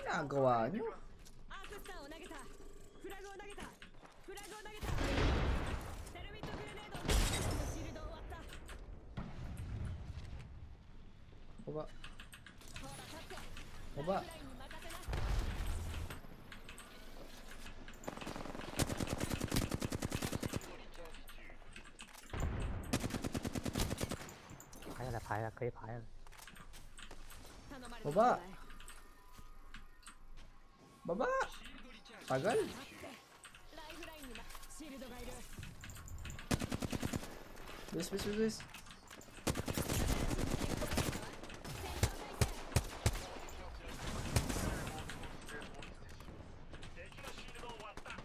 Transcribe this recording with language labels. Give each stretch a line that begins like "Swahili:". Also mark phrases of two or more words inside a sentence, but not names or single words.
Filipino: Ginagawa nyo?
Japanese: アークスターを投げた。フラグを投げた。フラグを投げた。テルミットグレネード。シールドを割った。
Filipino: Baba.
Japanese: ほら立って。
Filipino: Baba.
Japanese: ラインに任せな。 phái là phái là kế phái là 頼まれた。
Filipino: Baba. Baba. Tagal.
Japanese: ライフラインにシールドがいる。
Filipino: Bilis, bilis, bilis.
Japanese: 敵のシールドを割った。